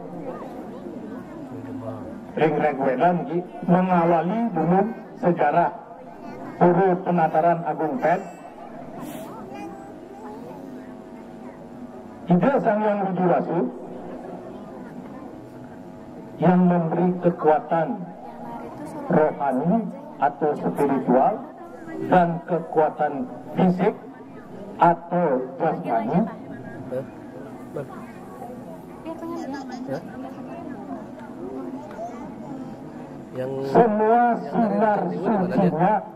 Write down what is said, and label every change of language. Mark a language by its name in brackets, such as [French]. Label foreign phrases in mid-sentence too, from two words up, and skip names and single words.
[Indonesian] Ring Rigveda mengawali dulu sejarah pura penataran agung PED. Ida Sang Hyang Widiwasa yang memberi kekuatan rohani atau spiritual dan kekuatan fisik atau jasmani. Semua sinar sucinya